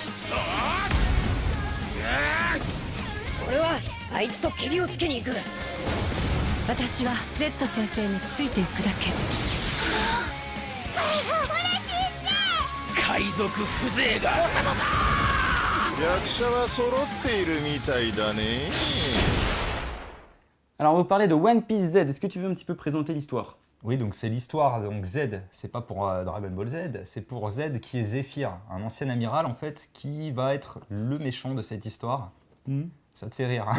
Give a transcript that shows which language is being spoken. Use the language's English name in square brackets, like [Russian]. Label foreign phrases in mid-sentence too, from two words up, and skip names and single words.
[Japanese] 俺はあいつとケリをつけに行く。私は Z 先生についていくだけ。海賊風情が役者は揃っているみたいだね。 [French] Alors on va vous parler de One Piece Z, est-ce que tu veux un petit peu présenter l'histoire? Oui, donc c'est l'histoire, donc Z, c'est pas pour Dragon Ball Z, c'est pour Z qui est Zephyr, un ancien amiral en fait, qui va être le méchant de cette histoire. Ça te fait rire, hein?